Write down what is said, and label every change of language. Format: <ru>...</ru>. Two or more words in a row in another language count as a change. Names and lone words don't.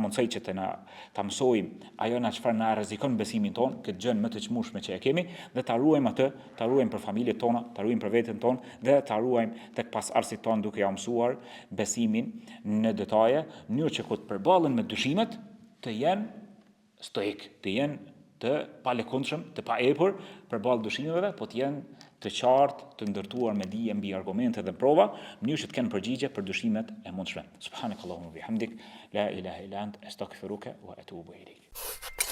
<sq>mundsoj që ta mësojmë ajo na çfarë na rrezikon besimin ton, këtë gjën më të çmueshme që e kemi, dhe ta ruajmë atë, ta ruajmë për familjet tona, ta ruajmë për veten tonë dhe ta ruajmë tek pasardhësit tonë duke ja mësuar besimin në detaje, në mënyrë që kur të përballen me dyshimet të jenë stoik, të jenë të palekundshëm, të paepur përballë dyshimeve, po të jenë të qartë, të ndërtuar me dije mbi argumente dhe prova, në mënyrë që të kenë përgjigje për dyshimet e mundshme.</sq> <ar>سبحانك اللهم بحمدك، لا إله إلا أنت، أستغفرك وأتوب إليك.</ar>